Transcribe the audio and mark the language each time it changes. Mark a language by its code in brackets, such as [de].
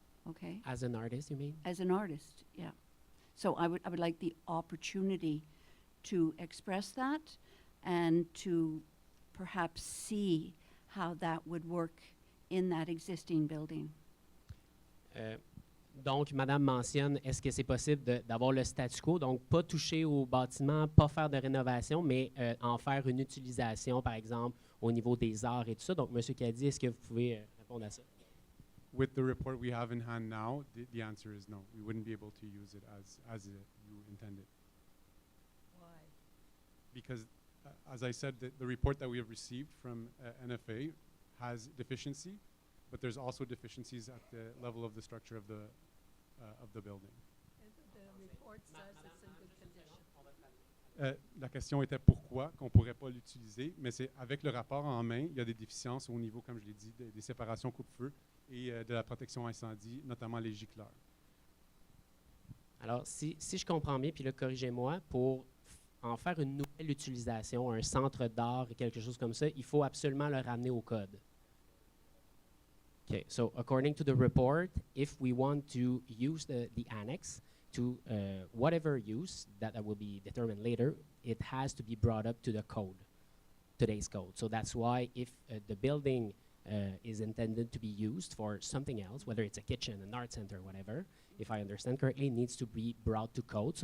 [en] Okay? As an artist, you mean? As an artist, yeah. So I would like the opportunity to express that and to perhaps see how that would work in that existing building. [fr] Donc, Madame mentionne, est-ce que c'est possible d'avoir le statu quo, donc pas toucher au bâtiment, pas faire de rénovation, mais en faire une utilisation, par exemple, au niveau des arts et tout ça. Donc, Monsieur Caddy, est-ce que vous pouvez répondre à ça? [en] With the report we have in hand now, the answer is no. We wouldn't be able to use it as you intended. Why? Because, as I said, the report that we have received from NFA has deficiency, but there's also deficiencies at the level of the structure of the building. The report says it's in good condition. [fr] La question était pourquoi qu'on ne pourrait pas l'utiliser, mais c'est avec le rapport en main, il y a des déficiences au niveau, comme je l'ai dit, des séparations coupe-feu et de la protection incendie, notamment les gicleurs. Alors, si je comprends bien, puis là, corrigez-moi, pour en faire une nouvelle utilisation, un centre d'art et quelque chose comme ça, il faut absolument le ramener au code. [en] Okay, so according to the report, if we want to use the annex to whatever use that will be determined later, it has to be brought up to the code, today's code. So that's why if the building is intended to be used for something else, whether it's a kitchen, an art center, whatever, if I understand correctly, it needs to be brought to code.